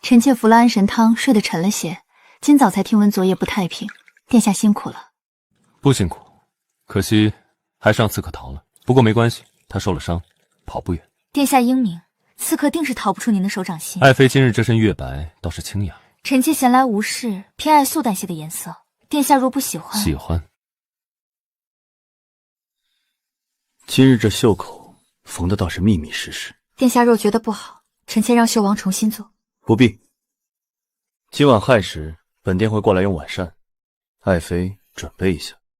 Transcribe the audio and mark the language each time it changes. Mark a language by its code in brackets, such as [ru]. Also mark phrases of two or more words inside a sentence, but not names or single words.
[zh] 臣妾服了安神汤，睡得沉了些，今早才听闻昨夜不太平，殿下辛苦了。不辛苦，可惜还是让刺客逃了。不过没關係，他受了傷，跑不遠。殿下英明，刺客定是逃不出您的手掌心。爱妃今日這身月白倒是清雅。臣妾閒來無事，偏愛素淡些的顏色。殿下若不喜歡，喜歡。今日這袖口縫的倒是密密實實。殿下若覺得不好，臣妾讓秀王重新做。不必。今晚亥時，本殿會過來用晚膳，愛妃準備一下。